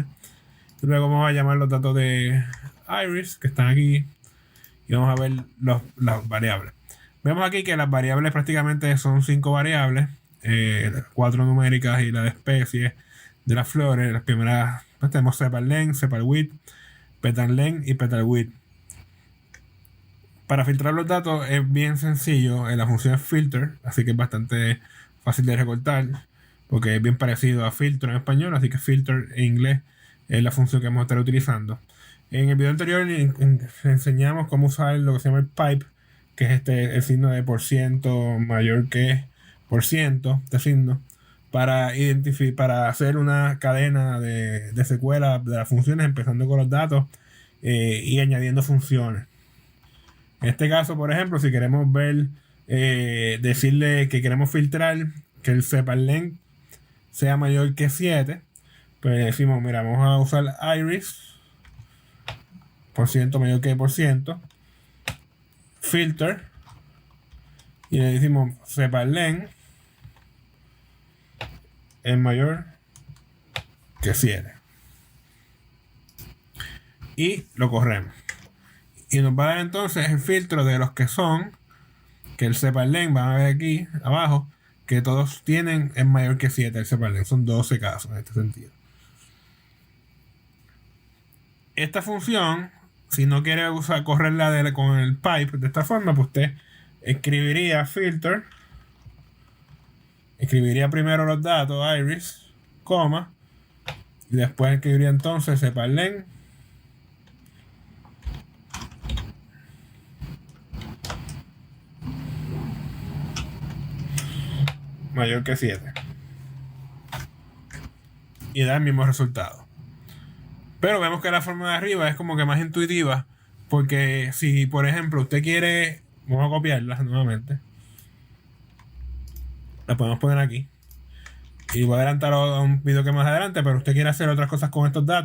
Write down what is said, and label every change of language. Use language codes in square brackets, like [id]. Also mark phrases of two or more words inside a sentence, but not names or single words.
[es] Y luego vamos a llamar los datos de Iris que están aquí y vamos a ver las variables. Vemos aquí que las variables prácticamente son 5 variables, 4 numéricas y la de especie de las flores. Las primeras pues tenemos sepal length, sepal width, petal length y petal width. Para filtrar los datos es bien sencillo. La función es filter, así que es bastante fácil de recortar porque es bien parecido a filtro en español, así que filter en inglés es la función que vamos a estar utilizando. En el video anterior enseñamos cómo usar lo que se llama el pipe, que es el signo de % mayor que %, este signo, para hacer una cadena de secuelas de las funciones, empezando con los datos y añadiendo funciones. En este caso, por ejemplo, si queremos ver, decirle que queremos filtrar que el sepal length sea mayor que 7, pues decimos, mira, vamos a usar Iris, % mayor que %, filter, y le decimos sepal length es mayor que 7. Y lo corremos. Y nos va a dar entonces el filtro de los que son, que el sepal length, van a ver aquí abajo, que todos tienen es mayor que 7 el sepal length. Son 12 casos en este sentido. Esta función, si no quiere correrla con el pipe de esta forma, pues usted escribiría filter, escribiría primero los datos Iris, coma, y después escribiría entonces sepal length mayor que 7 y da el mismo resultado. Pero vemos que la forma de arriba es como que más intuitiva, porque si por ejemplo usted quiere, vamos a copiarla nuevamente, la podemos poner aquí y voy a adelantar a un video que más adelante, pero usted quiere hacer otras cosas con estos datos.